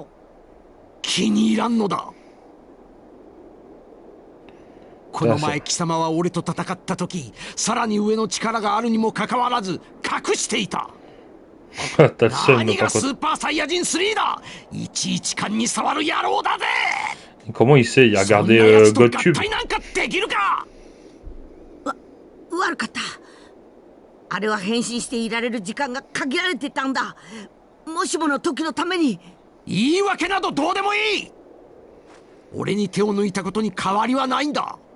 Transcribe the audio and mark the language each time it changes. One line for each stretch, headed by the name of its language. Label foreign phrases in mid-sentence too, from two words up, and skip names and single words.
Japanese: 気に入らんのだ。この前貴様は俺と戦った時、さらに上の力があるにもかかわらず隠していた。何がスーパーサイヤ人3だ。いちいち勘に触る野郎だぜ。
French: Comment il sait? Il a regardé Godcube.
Japanese: 悪かった。あれは変身していられる時間が限られてたんだ。もしもの時のために。言い訳などどうでもいい。俺に手を抜いたことに変わりはないんだ。